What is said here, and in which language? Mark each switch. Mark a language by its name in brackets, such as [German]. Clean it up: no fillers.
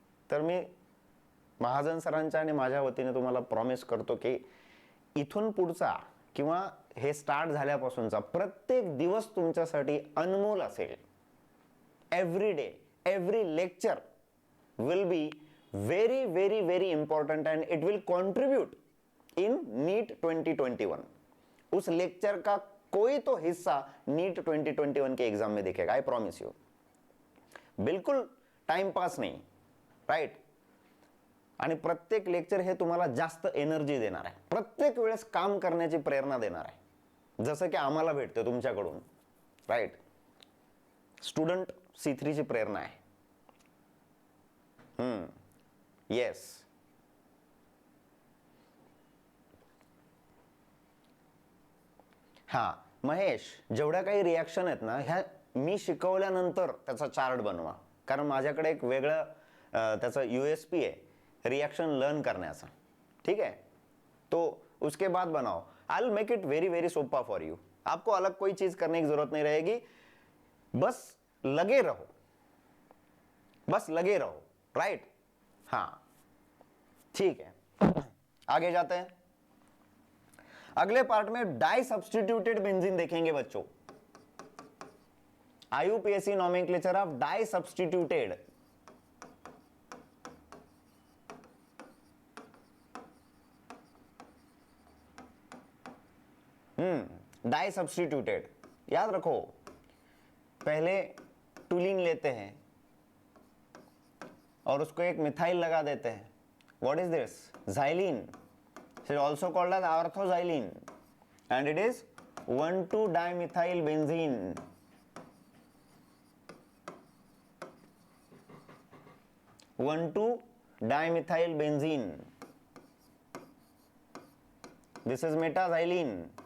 [Marathi] तर मी महाजन सरांच्या आणि माझ्या वतीने तुम्हाला प्रॉमिस करतो की इथून पुढचा किंवा हे स्टार्ट झाल्यापासूनचा प्रत्येक दिवस तुमच्यासाठी अनमोल असेल। [English] Every day, every lecture will be very very very important and it will contribute in NEET 2021। [Hindi] उस लेक्चर का कोई तो हिस्सा NEET 2021 के एग्जाम में दिखेगा, [English] I promise you. [Hindi] बिल्कुल टाइम पास नहीं, राइट? [Marathi] आणि प्रत्येक लेक्चर हे तुम्हाला जास्त एनर्जी देणार आहे, प्रत्येक वेळेस काम करण्याची प्रेरणा देणार आहे, जसं की आम्हाला भेटते तुमच्याकडून, राइट? स्टुडंट C3 ची प्रेरणा आहे। येस, हा महेश, जेवढ्या काही रिॲक्शन आहेत ना ह्या मी शिकवल्यानंतर त्याचा चार्ट बनवा, कारण माझ्याकडे एक वेगळं त्याचा USP आहे रिॲक्शन लर्न करण्याचा, [Hindi] ठीक है? तो उसके बाद बनाओ, [English] I will make it very very super for you. [Hindi] आपको अलग कोई चीज करने की जरूरत नहीं रहेगी, बस लगे रहो, बस लगे रहो, राइट? हाँ, ठीक है, आगे जाते हैं। अगले पार्ट में डाई सब्स्टिट्यूटेड बेंजीन देखेंगे बच्चों। IUPAC nomenclature of die substituted. Die substituted याद रखो, पहले टूलिन लेते हैं और उसको एक मिथाइल लगा देते हैं। [English] What is this? xylene, it is also called as orthoxylene and it is 1,2-dimethyl benzene। 1,2-dimethyl benzene, this is metaxylene।